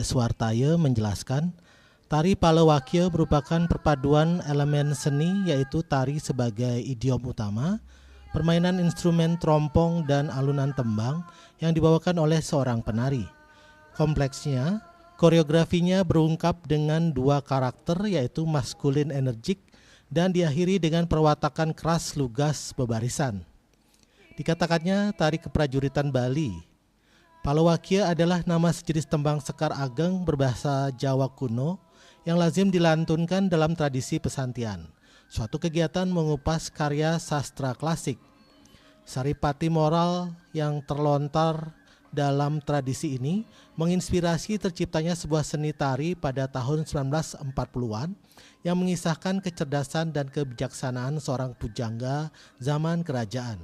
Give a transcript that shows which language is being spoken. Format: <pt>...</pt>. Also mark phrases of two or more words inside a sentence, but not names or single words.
<id>Swartaya menjelaskan, tari Palawakia merupakan perpaduan elemen seni yaitu tari sebagai idiom utama, permainan instrumen trompong dan alunan tembang yang dibawakan oleh seorang penari. Kompleksnya, koreografinya berungkap dengan dua karakter yaitu maskulin energik dan diakhiri dengan perwatakan keras lugas bebarisan. Dikatakannya tari keprajuritan Bali. Palawakia adalah nama sejenis tembang sekar ageng berbahasa Jawa kuno yang lazim dilantunkan dalam tradisi pesantian, suatu kegiatan mengupas karya sastra klasik. Saripati moral yang terlontar dalam tradisi ini menginspirasi terciptanya sebuah seni tari pada tahun 1940-an yang mengisahkan kecerdasan dan kebijaksanaan seorang pujangga zaman kerajaan.</id>